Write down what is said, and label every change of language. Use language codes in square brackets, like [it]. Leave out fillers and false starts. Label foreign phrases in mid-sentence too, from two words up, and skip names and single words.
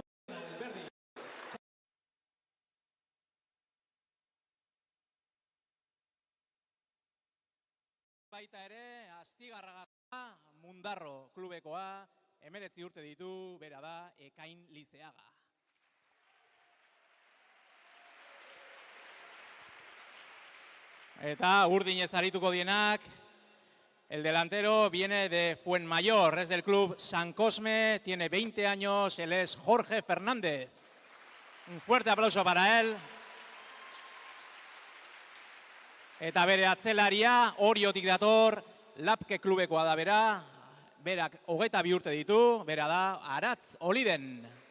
[eu] Baita ere, Astigarraga Mundarro klubekoa, 19 urte ditu, bera da, Ekain Lizeaga. Eta urdinez arituko dienak, [es] el delantero viene de Fuenmayor, es del club San Cosme, tiene 20 años, él es Jorge Fernández. Un fuerte aplauso para él. [eu] Eta bere atzelaria, Oriotik dator, Lapke klubekoa da bera, berak 22 urte ditu, bera da Aratz Oliden.